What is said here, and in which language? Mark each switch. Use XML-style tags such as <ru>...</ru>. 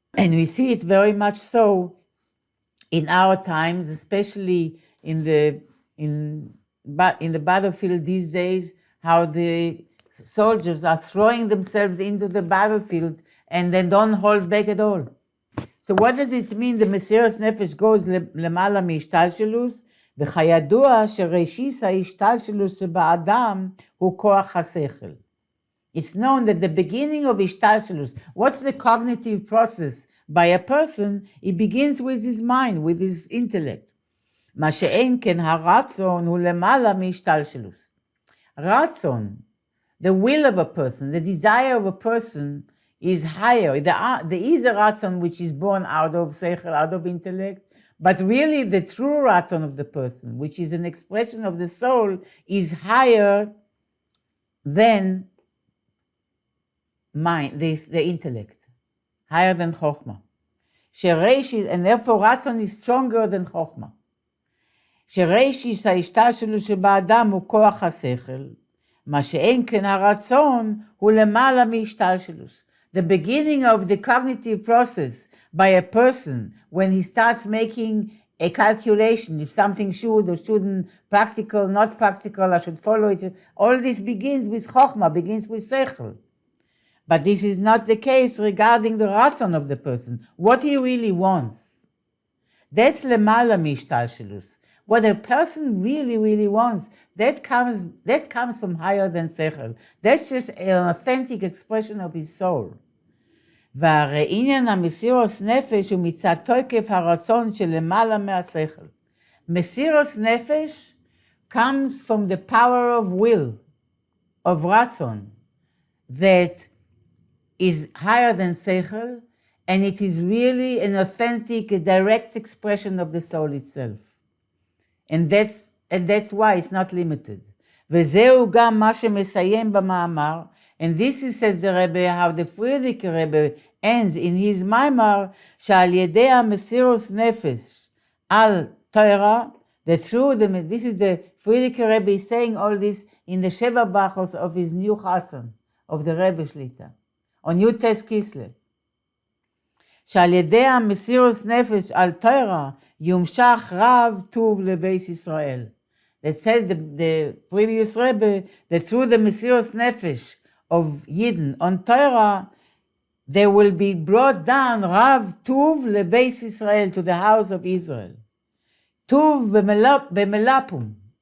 <en>And we see it very much so in our times, especially in the battlefield these days, how the soldiers are throwing themselves into the battlefield and they don't hold back at all. So what does it mean? The Mesiras Nefesh goes</en> <he>למעלה מהשתלשלוס, וכידוע שראשיס ההשתלשלוס שבאדם הוא כוח השכל.</he> <en>It's known that the beginning of השתלשלוס, what's the cognitive process by a person? It begins with his mind, with his intellect.</en> <he>מה שאין כן הרצון הוא למעלה מהשתלשלוס.</he> <en>Ratzon, the will of a person, the desire of a person is higher. There is a Ratzon which is born out of Seichel, out of intellect, but really the true Ratzon of the person, which is an expression of the soul, is higher than mind, the intellect, higher than Chokhmah. And therefore Ratzon is stronger than Chokhmah.</en> <he>שראשיס ההשתלשלות שבאדם הוא כוח השכל, מה שאין כן הרצון הוא למעלה מהשתלשלות.</he> <en>The beginning of the cognitive process by a person when he starts making a calculation, if something should or shouldn't, practical, not practical, I should follow it, all this begins with chokhmah, begins with sechel. But this is not the case regarding the ratzon of the person, what he really wants.</en> <he>That's למעלה מהשתלשלות.</he> <en>What a person really, really wants, that comes from higher than sechel. That's just an authentic expression of his soul.</en> <he>והרי עניין המסירוס נפש הוא מצד תוקף הרצון שלמעלה מהשכל.</he> <en>מסירוס נפש comes from the power of will, of ratzon, that is higher than sechel, and it is really an authentic, a direct expression of the soul itself. And that's why it's not limited.</en> <he>וזהו גם מה שמסיים במאמר,</he> <en>and this is, says the Rebbe, how the Friedrich Rebbe ends in his מאמר,</en> <he>שעל ידי המסירוס נפש על תורה,</he> <en>this is the Friedrich Rebbe is saying all this in the Sheva Bachos of his new Chassan, of the Rebbe Shlita, on Yutes Kislev.</en> <he>שעל ידי המסירוס נפש על תורה, יומשך רב טוב לבית ישראל.</he> <en>That says the previous Rebbe, that through the Mesiras Nefesh of Yidden on Torah, there will be brought down Rav Tuv lebeit Israel, to the house of Israel.</en> <he>Tuv b'melapum.</he>